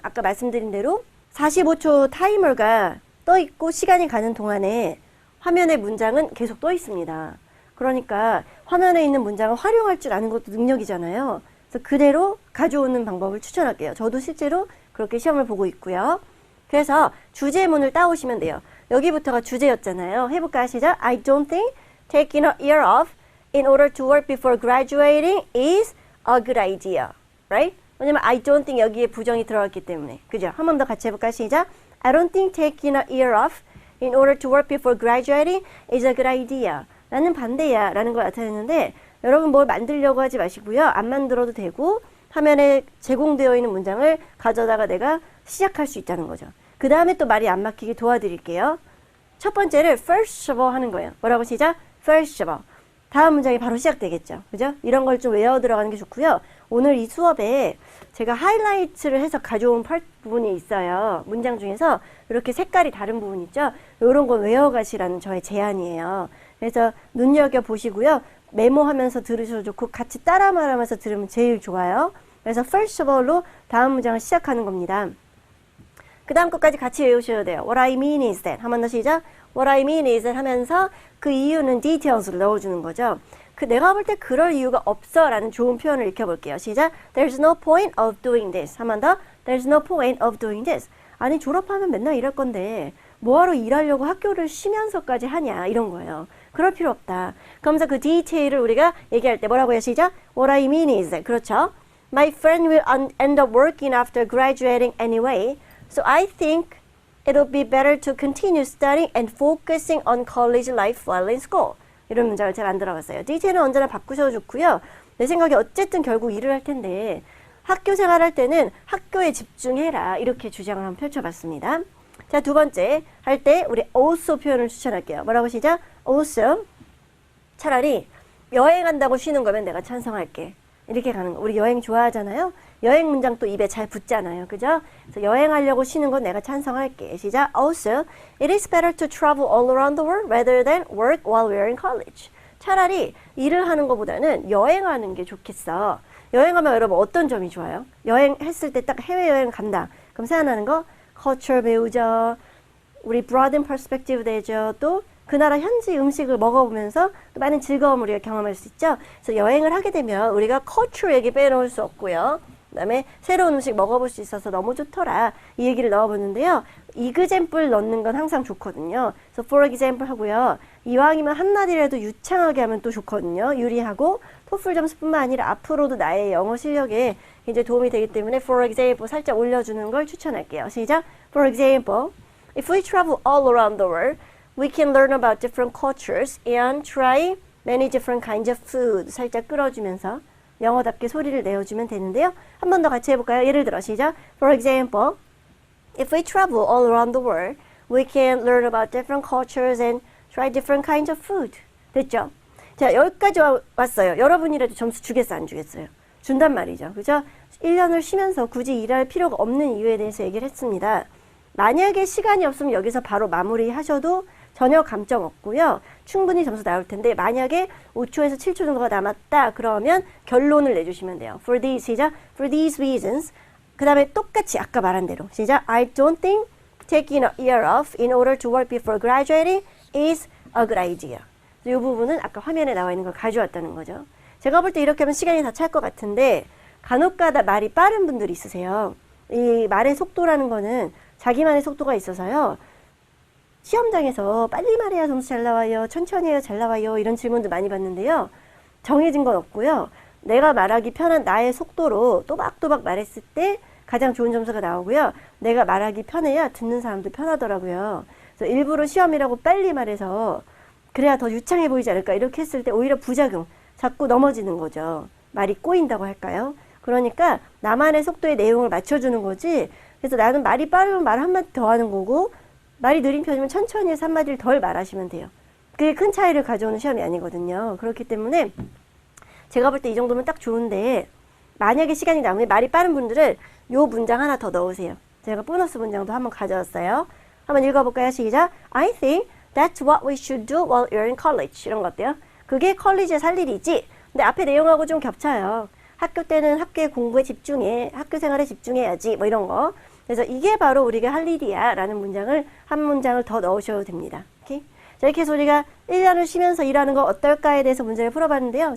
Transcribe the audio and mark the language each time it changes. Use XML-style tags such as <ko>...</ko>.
<ko>아까 말씀드린 대로 45초 타이머가 떠 있고 시간이 가는 동안에 화면의 문장은 계속 떠 있습니다. 그러니까 화면에 있는 문장을 활용할 줄 아는 것도 능력이잖아요. 그래서 그대로 가져오는 방법을 추천할게요. 저도 실제로 그렇게 시험을 보고 있고요. 그래서 주제문을 따오시면 돼요. 여기부터가 주제였잖아요. 해볼까요? 시작.</ko> <en>I don't think taking a year off in order to work before graduating is a good idea. Right?</en> <ko>왜냐면</ko> <en>I don't think</en> <ko>여기에 부정이 들어갔기 때문에. 그죠? 한 번 더 같이 해볼까요? 시작.</ko> <en>I don't think taking a year off in order to work before graduating is a good idea.</en> <ko>나는 반대야 라는 걸 나타내는데 여러분 뭘 만들려고 하지 마시고요. 안 만들어도 되고 화면에 제공되어 있는 문장을 가져다가 내가 시작할 수 있다는 거죠. 그 다음에 또 말이 안 막히게 도와드릴게요. 첫 번째를</ko> <en>first of all</en> <ko>하는 거예요. 뭐라고 시작?</ko> <en>first of all.</en> <ko>다음 문장이 바로 시작되겠죠. 그죠? 이런 걸 좀 외워 들어가는 게 좋고요. 오늘 이 수업에 제가 하이라이트를 해서 가져온 부분이 있어요. 문장 중에서 이렇게 색깔이 다른 부분 있죠? 이런 거 외워가시라는 저의 제안이에요. 그래서 눈여겨보시고요. 메모하면서 들으셔도 좋고 같이 따라 말하면서 들으면 제일 좋아요. 그래서</ko> <en>first of all</en> <ko>로 다음 문장을 시작하는 겁니다. 그 다음 것까지 같이 외우셔야 돼요.</ko> <en>What I mean is that.</en> <ko>한 번 더 시작.</ko> <en>What I mean is that</en> <ko>하면서 그 이유는 details를 넣어주는 거죠. 내가 볼 때 그럴 이유가 없어 라는 좋은 표현을 익혀볼게요. 시작.</ko> <en>There's no point of doing this.</en> <ko>한 번 더.</ko> <en>There's no point of doing this.</en> <ko>아니 졸업하면 맨날 일할 건데 뭐하러 일하려고 학교를 쉬면서까지 하냐 이런 거예요. 그럴 필요 없다. 그러면서 그 디테일을 우리가 얘기할 때 뭐라고 해요? 시작.</ko> <en>What I mean is that.</en> <ko>그렇죠.</ko> <en>My friend will end up working after graduating anyway. So I think it would be better to continue studying and focusing on college life while in school.</en> <ko>이런 문장을 제가 만들어봤어요. 디테일은 언제나 바꾸셔도 좋고요. 내 생각에 어쨌든 결국 일을 할 텐데 학교 생활할 때는 학교에 집중해라 이렇게 주장을 한번 펼쳐봤습니다. 자, 두 번째 할 때 우리 also 표현을 추천할게요. 뭐라고 시작? also. 차라리 여행한다고 쉬는 거면 내가 찬성할게. 이렇게 가는 거. 우리 여행 좋아하잖아요. 여행 문장 또 입에 잘 붙잖아요. 그죠? 그래서 여행하려고 쉬는 건 내가 찬성할게. 시작.</ko> <en>Also, it is better to travel all around the world rather than work while we're in college.</en> <ko>차라리 일을 하는 것보다는 여행하는 게 좋겠어. 여행하면 여러분 어떤 점이 좋아요? 여행했을 때 딱 해외여행 간다. 그럼 생각나는 거? culture 배우죠. 우리</ko> <en>broaden perspective</en> <ko>되죠. 또 그 나라 현지 음식을 먹어보면서 또 많은 즐거움을 우리가 경험할 수 있죠. 그래서 여행을 하게 되면 우리가 culture 얘기 빼놓을 수 없고요. 그 다음에 새로운 음식 먹어볼 수 있어서 너무 좋더라. 이 얘기를 넣어보는데요. example 넣는 건 항상 좋거든요. 그래서</ko> <en>for example</en> <ko>하고요. 이왕이면 한마디라도 유창하게 하면 또 좋거든요. 유리하고 토플 점수뿐만 아니라 앞으로도 나의 영어 실력에 굉장히 도움이 되기 때문에</ko> <en>for example</en> <ko>살짝 올려주는 걸 추천할게요. 시작.</ko> <en>For example, if we travel all around the world, we can learn about different cultures and try many different kinds of food.</en> <ko>살짝 끌어주면서 영어답게 소리를 내어주면 되는데요. 한 번 더 같이 해볼까요? 예를 들어 시작.</ko> <en>For example, if we travel all around the world, we can learn about different cultures and try different kinds of food.</en> <ko>됐죠? 자, 여기까지 왔어요. 여러분이라도 점수 주겠어, 안 주겠어요? 준단 말이죠. 그죠? 1년을 쉬면서 굳이 일할 필요가 없는 이유에 대해서 얘기를 했습니다. 만약에 시간이 없으면 여기서 바로 마무리 하셔도 전혀 감점 없고요. 충분히 점수 나올 텐데 만약에 5초에서 7초 정도가 남았다 그러면 결론을 내주시면 돼요.</ko> <en>For these,</en> <ko>시작.</ko> <en>For these reasons.</en> <ko>그 다음에 똑같이 아까 말한 대로 시작.</ko> <en>I don't think taking a year off in order to work before graduating is a good idea.</en> <ko>이 부분은 아까 화면에 나와 있는 걸 가져왔다는 거죠. 제가 볼 때 이렇게 하면 시간이 다 찰 것 같은데 간혹가다 말이 빠른 분들이 있으세요. 이 말의 속도라는 거는 자기만의 속도가 있어서요. 시험장에서 빨리 말해야 점수 잘 나와요. 천천히 해야 잘 나와요. 이런 질문도 많이 받는데요. 정해진 건 없고요. 내가 말하기 편한 나의 속도로 또박또박 말했을 때 가장 좋은 점수가 나오고요. 내가 말하기 편해야 듣는 사람도 편하더라고요. 그래서 일부러 시험이라고 빨리 말해서 그래야 더 유창해 보이지 않을까 이렇게 했을 때 오히려 부작용, 자꾸 넘어지는 거죠. 말이 꼬인다고 할까요? 그러니까 나만의 속도의 내용을 맞춰주는 거지. 그래서 나는 말이 빠르면 말 한마디 더 하는 거고 말이 느린 편이면 천천히 해서 한마디를 덜 말하시면 돼요. 그게 큰 차이를 가져오는 시험이 아니거든요. 그렇기 때문에 제가 볼 때 이 정도면 딱 좋은데 만약에 시간이 남으면 말이 빠른 분들은 요 문장 하나 더 넣으세요. 제가 보너스 문장도 한번 가져왔어요. 한번 읽어볼까요? 시작.</ko> <en>I think that's what we should do while you're in college.</en> <ko>이런 거 어때요? 그게 컬리지에서 할 일이지. 근데 앞에 내용하고 좀 겹쳐요. 학교 때는 학교의 공부에 집중해. 학교 생활에 집중해야지. 뭐 이런 거. 그래서 이게 바로 우리가 할 일이야 라는 문장을 한 문장을 더 넣으셔도 됩니다. 오케이? 자, 이렇게 해서 우리가 1년을 쉬면서 일하는 거 어떨까에 대해서 문제를 풀어봤는데요.</ko>